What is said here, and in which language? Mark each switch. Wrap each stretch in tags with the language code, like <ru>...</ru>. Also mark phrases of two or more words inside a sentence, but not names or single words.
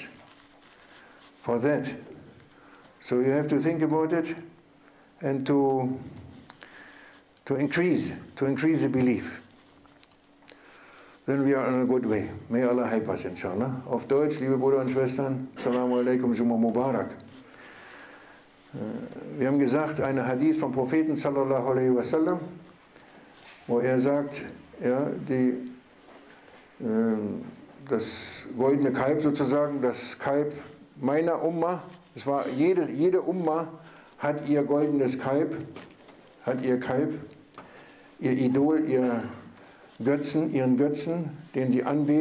<en>For that. So you have to think about it and to increase the belief. Then we are on a good way. May Allah help us, inshallah.</en> <de>Auf Deutsch, liebe Brüder und Schwestern,</de> <ar>السلام عليكم، جمعة مبارك.</ar> <de>Wir haben gesagt, eine Hadith vom Propheten</de> <ar>صلى الله عليه وسلم,</ar> <de>wo sagt, ja, das goldene Kalb sozusagen, das Kalb meiner Umma, es war jede Umma hat ihr goldenes Kalb, hat ihr Kalb, ihr Idol, ihren Götzen, den sie anbeten.</de>